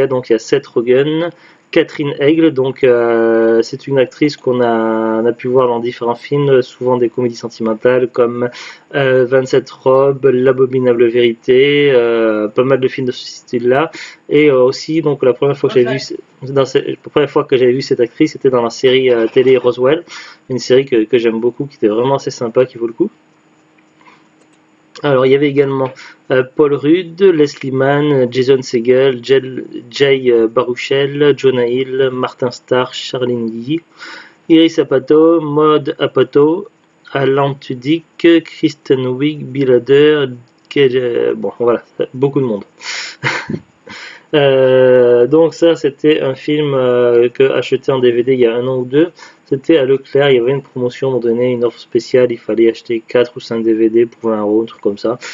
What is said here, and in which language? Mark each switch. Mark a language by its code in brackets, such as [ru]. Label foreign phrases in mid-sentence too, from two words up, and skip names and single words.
[fr] Donc, il y a Seth Rogen, Catherine Hegel. Donc, c'est une actrice qu'on a pu voir dans différents films, souvent des comédies sentimentales comme 27 robes, L'abominable vérité, pas mal de films de ce style-là. Et aussi, donc, la première fois que j'avais vu cette actrice, c'était dans la série télé Roswell, une série que j'aime beaucoup, qui était vraiment assez sympa, qui vaut le coup. Alors, il y avait également Paul Rudd, Leslie Mann, Jason Segel, Jay Baruchel, Jonah Hill, Martin Starr, Charlene Lee, Iris Apatow, Maud Apatow, Alan Tudyk, Kristen Wiig, Bill Hader, bon voilà, beaucoup de monde. Donc ça, c'était un film que acheté en DVD il y a 1 an ou 2. C'était à Leclerc, il y avait une promotion, on donnait une offre spéciale, il fallait acheter 4 ou 5 DVD pour 20 €, un truc comme ça.